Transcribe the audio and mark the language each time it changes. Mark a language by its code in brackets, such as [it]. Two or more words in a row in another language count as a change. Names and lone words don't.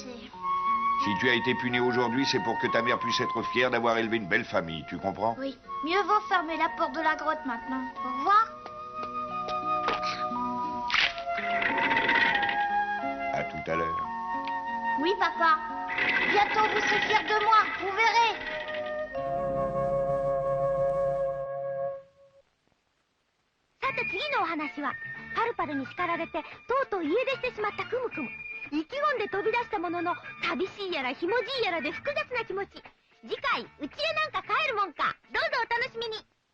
[fr] Si tu as été puni aujourd'hui, c'est pour que ta mère puisse être fière d'avoir élevé une belle famille, tu comprends? Oui, mieux vaut fermer la porte de la grotte maintenant. Au revoir. papa. Bientôt vous serez fiers de moi, vous verrez. [ja] さて次のお話は、パルパルに叱られてとうとう家出してしまったクムクム。意気込んで飛び出したものの、寂しいやらひもじいやらで複雑な気持ち。次回、うちへなんか帰るもんか。どうぞお楽しみに。